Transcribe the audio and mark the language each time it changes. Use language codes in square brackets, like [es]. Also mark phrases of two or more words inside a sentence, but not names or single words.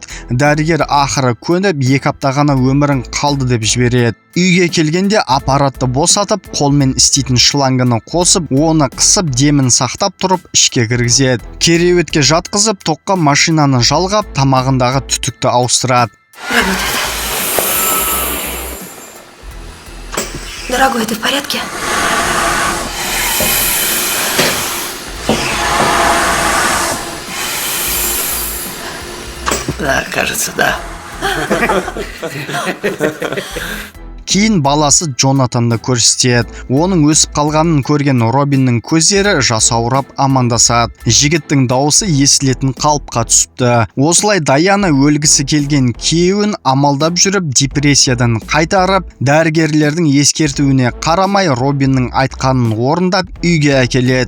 [kk] Дәрігер ақыры көніп, 2 апта ғана өмірің қалды деп жібереді. Үйге келгенде аппаратты босатып, қолмен істейтін шлангыны қосып, оны қысып, демін сақтап тұрып, ішке кіргізеді. Кереуетке жатқызып, тоққа машинаны жалғап, тамағындағы түтікті ауыстырады. [ru] Дорогой, ты в порядке? Да, кажется, да. [kk] Кейін баласы Джонатанды көрсетеді. Оның өсіп қалғанын көрген Робиннің көздері жасаурап амандасады. Жігіттің дауысы естілетін қалыпқа түсіпті. Осылай Даяна өлгісі келген күйеуін амалдап жүріп, депрессиядан қайтарып, дәрігерлердің ескертуіне қарамай Робиннің айтқанын орындап үйге әкеледі.